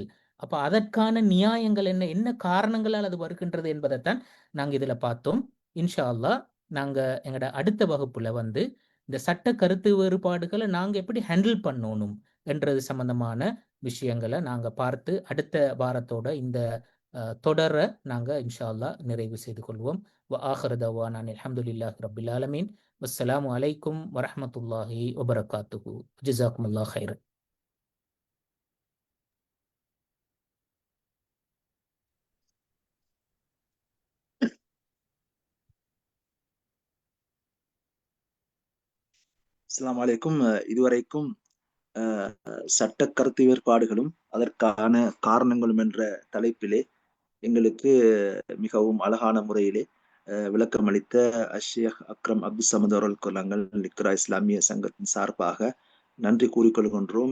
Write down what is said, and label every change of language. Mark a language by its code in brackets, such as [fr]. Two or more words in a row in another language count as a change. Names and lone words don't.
[ta] அப்ப அதற்கான நியாயங்கள் என்ன காரணங்களால் அது வருகின்றது என்பதைத்தான் நாங்க இதுல பார்த்தோம். [ar] إن شاء الله [ta] நாங்க எங்களோட அடுத்த வகுப்புல இந்த சட்ட கருத்து வேறுபாடுகளை நாங்க எப்படி ஹேண்டில் பண்ணணும் என்றது சம்பந்தமான விஷயங்களை நாங்க பார்த்து அடுத்த வாரத்தோட இந்த தொடரை நாங்க [ar] إن شاء الله [ta] நிறைவு செய்து கொள்வோம். [ar] وآخر دعوانا الحمد لله رب العالمين والسلام عليكم ورحمة الله وبركاته. جزاكم الله خيرا. السلام عليكم. [ta] இதுவரைக்கும் சட்ட கருத்து வேறுபாடுகளும் அதற்கான காரணங்களும் என்ற தலைப்பிலே எங்களுக்கு மிகவும் அழகான முறையிலே விளக்கம் அளித்த ஷேக் அக்ரம் அப்துல் சமத் அவர்களுக்கு நாங்கள் லிக்ரா இஸ்லாமிய சங்கத்தின் சார்பாக நன்றி கூறிக்கொள்கின்றோம்.